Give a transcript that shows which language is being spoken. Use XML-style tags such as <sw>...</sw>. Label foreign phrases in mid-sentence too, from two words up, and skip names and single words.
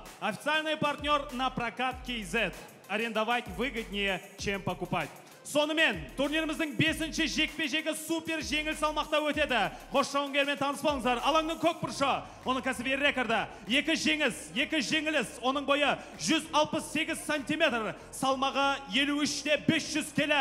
<ru>Официальный партнер на прокат KZ. Арендовать выгоднее, чем покупать.</ru> <kk>Сонымен, турниріміздің 5-ші жекпе-жегі супер жеңіл салмақта өтеді. Қош жауынгермен таныспаңыздар. Алаңның көк бұрышы, оның кәсіби рекорды 2 жеңіліс, оның бойы 168 сантиметр, салмағы 53-те 500 келі.</kk>